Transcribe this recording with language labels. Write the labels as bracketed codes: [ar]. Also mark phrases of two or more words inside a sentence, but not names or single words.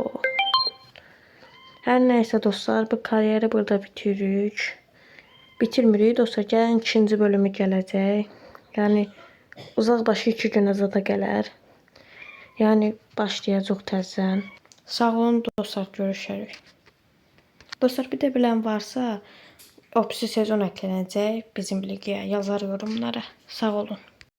[az] Hər nəysə dostlar, bu kariyeri burada bitiririk. Bitirmirik dostlar, gələn ikinci bölümü gələcək. Yəni uzaqbaşı 2 günə zada gələr. Yəni başlayacaq təzədən. Sağ olun dostlar, görüşərik. Dostlar, [tr] bir de bilen varsa opsi sezon eklənəcək bizim ligiyə, yazar yorumlara. [az] Sağ olun.